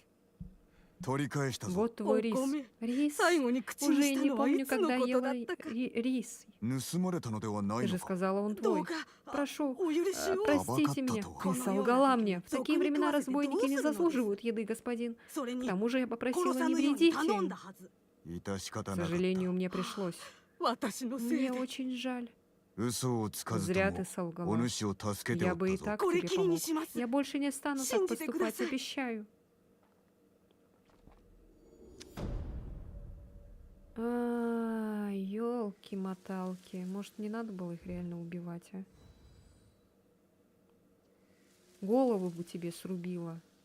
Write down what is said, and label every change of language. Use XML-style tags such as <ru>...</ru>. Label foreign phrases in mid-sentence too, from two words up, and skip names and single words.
<ja>取り返したぞ。</ja> <ru>Вот твой рис. Рис? Уже не помню, когда ела рис.</ru> <ja>盗まれたのではな</ja> <ru>Ты</ru> <ja>い</ja> <ru>же</ru> <ja>のか。</ja> <ru>сказала, он твой. Прошу, простите меня. Ты солгала мне. В такие времена разбойники не заслуживают еды, господин. К тому же я попросила не вредить им.</ru> <ja>致し方</ja> <ru>К</ru> <ja>なかった。</ja> <ru>сожалению, мне пришлось. Мне очень жаль.</ru> <ja>嘘をつかずと</ja> <ru>Зря</ru> <ja>も</ja> <ru>ты солгала.</ru> <ja>お主を助けてお</ja> <ru>Я</ru> <ja>っ</ja> <ru>бы и</ru> <ja>たぞ。</ja> <ru>так тебе помог. Я больше не стану так поступать, обещаю. Ёлки-моталки. Может, не надо было их реально убивать, а? Голову бы тебе срубила.</ru>